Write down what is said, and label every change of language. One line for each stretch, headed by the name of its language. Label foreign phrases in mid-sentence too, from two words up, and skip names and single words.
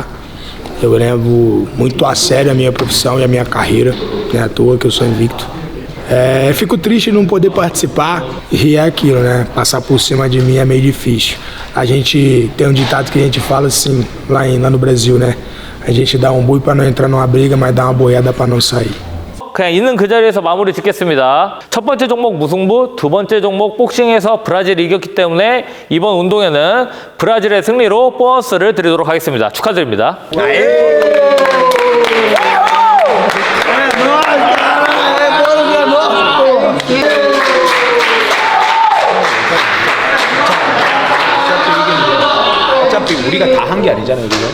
Portuguese: Eu levo muito a sério a minha profissão e a minha carreira, não é à toa que eu sou invicto. Fico triste de não poder participar e é aquilo, né? Passar por cima de mim é meio difícil. A gente tem um ditado que a gente fala assim, lá no Brasil, né? A gente dá um boi para não entrar numa briga, mas dá uma boiada para não sair.
Korean: 그냥 있는 그 자리에서 마무리 짓겠습니다. 첫 번째 종목 무승부, 두 번째 종목 복싱에서 브라질이 이겼기 때문에 이번 운동회는 브라질의 승리로 보너스를 드리도록 하겠습니다. 축하드립니다. 어차피 우리가 다 한 게 아니잖아요, 그죠?